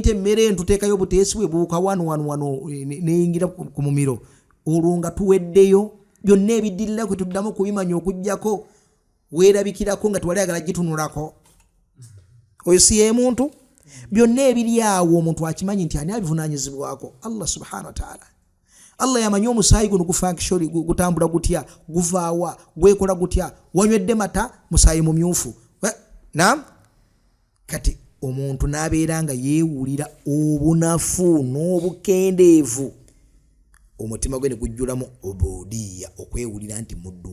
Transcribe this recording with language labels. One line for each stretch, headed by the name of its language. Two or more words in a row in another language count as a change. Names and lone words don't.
Ganda: nti emmere entuteekayo obuteesi bwe buuka wano neyingira ku mumiro olwo nga tuweddeyo byonna ebiddirira kwe tuddamu kubimanya okujjako weerabikirako nga tewali agala gitunulako oyo si ye muntu byonna ebiri awo omuntu akimanyi nti ani abivunaanyizibwako
Arabic: الله سبحانه وتعالى
Ganda: Allah yamanyi omusaayi guno gufankisholi gutambula gutya guvaawa gwekola gutya wanywedde mata musaayi mumyufu kati omuntu n'abeera nga yeewulira obunafu n'obukendeevu omutima gwe ne gujjulamu ubudiyya okwewulira nti muddu